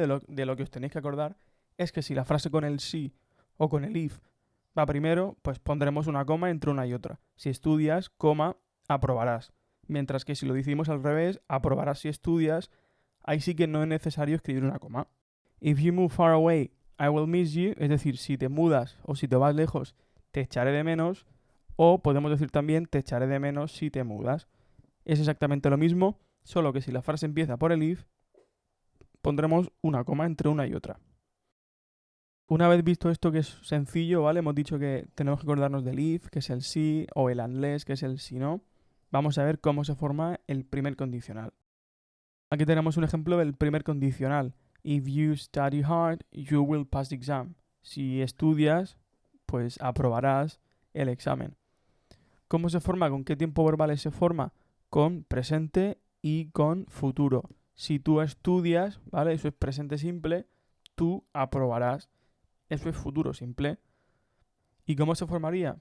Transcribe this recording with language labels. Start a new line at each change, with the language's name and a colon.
Spanish: De lo que os tenéis que acordar, es que si la frase con el sí o con el if va primero, pues pondremos una coma entre una y otra. Si estudias, coma, aprobarás. Mientras que si lo decimos al revés, aprobarás si estudias, ahí sí que no es necesario escribir una coma.
English: If you move far away, I will miss you.
Spanish: Es decir, si te mudas o si te vas lejos, te echaré de menos. O podemos decir también, te echaré de menos si te mudas. Es exactamente lo mismo, solo que si la frase empieza por el if, pondremos una coma entre una y otra. Una vez visto esto que es sencillo, ¿vale? Hemos dicho que tenemos que acordarnos del if, que es el sí, o el unless, que es el si no. Vamos a ver cómo se forma el primer condicional. Aquí tenemos un ejemplo del primer condicional.
English: If you study hard, you will pass the exam.
Spanish: Si estudias, pues aprobarás el examen. ¿Cómo se forma? ¿Con qué tiempo verbales se forma? Con presente y con futuro. Si tú estudias, ¿vale? Eso es presente simple, tú aprobarás. Eso es futuro simple. ¿Y cómo se formaría?